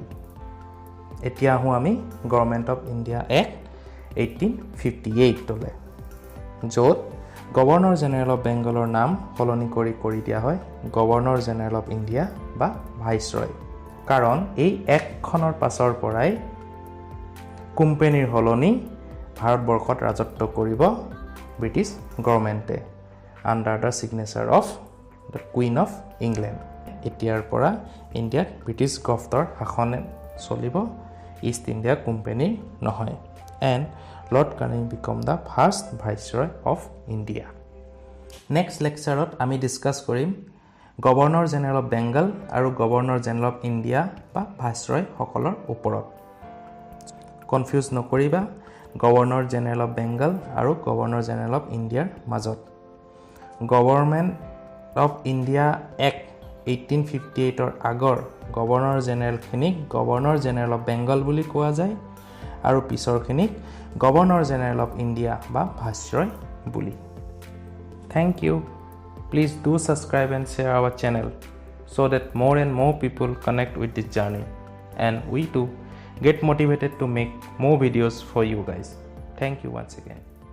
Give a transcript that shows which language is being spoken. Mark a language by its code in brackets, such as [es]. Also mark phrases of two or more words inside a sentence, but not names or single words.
[as] এতিয়া আহোঁ আমি গভৰ্ণমেণ্ট অফ ইণ্ডিয়া এক্ট 1858লৈ, য'ত গভৰ্ণৰ জেনেৰেল অফ বেংগলৰ নাম সলনি কৰি দিয়া হয় গভৰ্ণৰ জেনেৰেল অফ ইণ্ডিয়া বা ভাইচৰয়, কাৰণ এই এক্টখনৰ পাছৰ পৰাই কোম্পানীৰ সলনি ভাৰতবৰ্ষত ৰাজত্ব কৰিব ব্ৰিটিছ গভৰ্ণমেণ্টে [en] under the signature of the Queen of England. [as] এতিয়াৰ পৰা ইণ্ডিয়াত ব্ৰিটিছ গভৰ্ণৰ শাসন চলিব, ইষ্ট ইণ্ডিয়া কোম্পানীৰ নহয়। [en] And Lord Canning become the first Viceroy of India. Next lecture- [as] ত আমি ডিসকাস কৰিম গভৰ্ণৰ জেনেৰেল অফ বেংগল আৰু গভৰ্ণৰ জেনেৰেল অফ ইণ্ডিয়া বা ভাইসৰয় সকলৰ ওপৰত। কনফিউজ নকৰিবা গভৰ্ণৰ জেনেৰেল অফ বেংগল আৰু গভৰ্ণৰ জেনেৰেল অফ ইণ্ডিয়াৰ মাজত। গভৰ্ণমেণ্ট অফ ইণ্ডিয়া এক্ট 1858 আগৰ গভৰ্ণৰ জেনেৰেলখিনিক গভৰ্ণৰ জেনেৰেল অফ বেংগল বুলি কোৱা যায় আৰু পিছৰখিনিক গভৰ্ণৰ জেনেৰেল অফ ইণ্ডিয়া বা ভাইসৰয় বুলি। [en] Thank you. Please do subscribe and share our channel so that more and more people connect with this journey and we too get motivated to make more videos for you guys. Thank you once again.